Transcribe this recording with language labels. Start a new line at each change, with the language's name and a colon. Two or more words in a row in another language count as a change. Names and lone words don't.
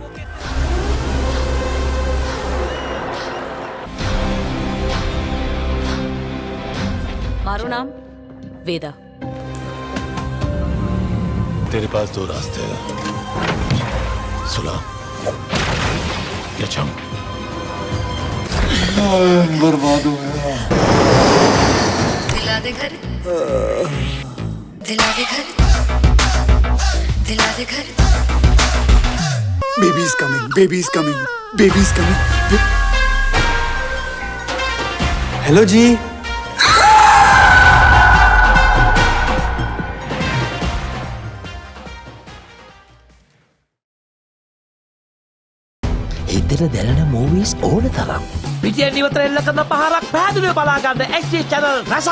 Gujarati: मारो नाम वेदा।
Hindi: तेरे पास दो रास्ते हैं, सुलह या चम। बर्बाद हो गया। दिला दे घर, दिला दे घर, दिला दे घर।
English: Baby is coming, baby is coming, baby is coming.
Hindi: हेलो जी।
Sinhala: හිතට දැනෙන මූවීස් ඕන තරම්. පිටියෙන් ඉවතර එල්ල කරන පහරක් පැහැදිලිව බලා ගන්න
English: HD channel
Sinhala: රසක්.